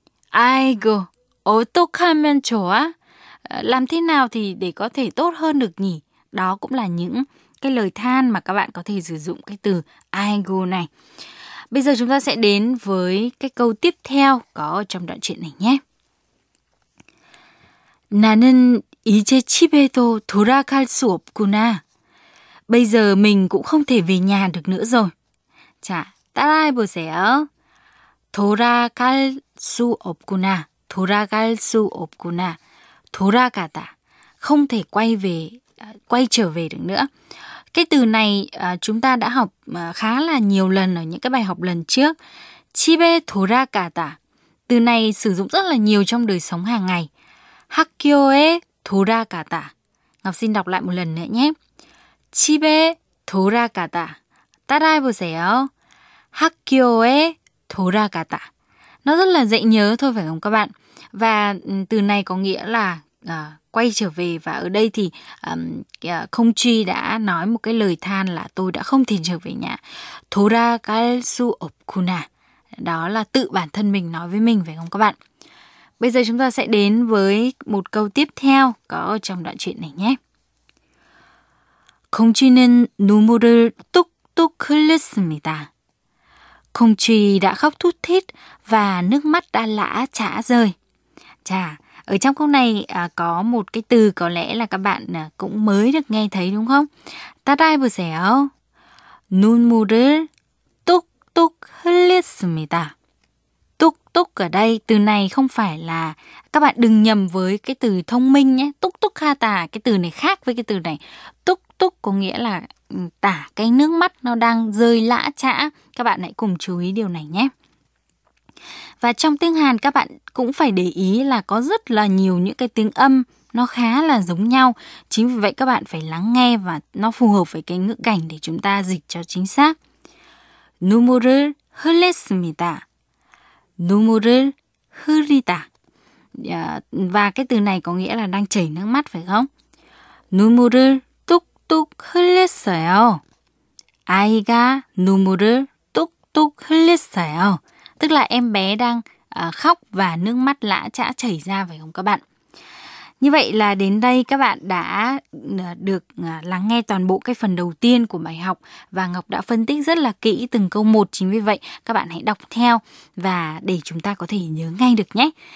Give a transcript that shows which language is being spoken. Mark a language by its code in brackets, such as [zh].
[ko] 아이고, 어떡하면 좋아? [vi] Làm thế nào thì để có thể tốt hơn được nhỉ? Đó cũng là những cái lời than mà các bạn có thể sử dụng cái từ 아이고 này. Bây giờ chúng ta sẽ đến với cái câu tiếp theo có trong đoạn chuyện này nhé. [ko] 나는 이제 집에도 돌아갈 수 없구나. [vi] Bây giờ mình cũng không thể về nhà được nữa rồi. [ko] 자, 따라해보세요. 돌아갈 수 없구나. 돌아갈 수 없구나. 돌아가다. [vi] Không thể quay trở về được nữa. Cái từ này chúng ta đã học khá là nhiều lần ở những cái bài học lần trước. [ko] 집에 돌아가다. [vi] Từ này sử dụng rất là nhiều trong đời sống hàng ngày. [ko] 학교에 돌아가다. [vi] Ngọc xin đọc lại một lần nữa nhé. [ko] 집에 돌아가다. 따라해보세요. 학교에 돌아가다. [vi] Nó rất là dễ nhớ thôi phải không các bạn? Và từ này có nghĩa là quay trở về. Và ở đây thì Không Truy đã nói một cái lời than là tôi đã không thể trở về nhà. [ko] 돌아갈 수 없구나. [vi] Đó là tự bản thân mình nói với mình phải không các bạn? Bây giờ chúng ta sẽ đến với một câu tiếp theo có trong đoạn chuyện này nhé. [ko] 공주는 눈물을 뚝뚝 흘렸습니다. [vi] Công Truy đã khóc thút thít và nước mắt đã lã chã rơi. Chà, ở trong câu này có một cái từ có lẽ là các bạn cũng mới được nghe thấy đúng không? [ko] 따라해보세요. 눈물을 뚝뚝 흘렸습니다. [vi] Túc túc ở đây, từ này không phải là, các bạn đừng nhầm với cái từ thông minh nhé. Túc túc ha tà, cái từ này khác với cái từ này. Túc túc có nghĩa là tả cái nước mắt nó đang rơi lã chã. Các bạn hãy cùng chú ý điều này nhé. Và trong tiếng Hàn các bạn cũng phải để ý là có rất là nhiều những cái tiếng âm nó khá là giống nhau. Chính vì vậy các bạn phải lắng nghe và nó phù hợp với cái ngữ cảnh để chúng ta dịch cho chính xác. [ko] 눈물을 흘렸습니다. 눈물을 흘리다. [vi] Và cái từ này có nghĩa là đang chảy nước mắt phải không? [ko] 눈물을 뚝뚝 흘렸어요. 아이가 눈물을 뚝뚝 흘렸어요. [vi] Tức là em bé đang khóc và nước mắt lã chã chảy ra phải không các bạn? Như vậy là đến đây các bạn đã được lắng nghe toàn bộ cái phần đầu tiên của bài học, và Ngọc đã phân tích rất là kỹ từng câu một. Chính vì vậy các bạn hãy đọc theo và để chúng ta có thể nhớ ngay được nhé.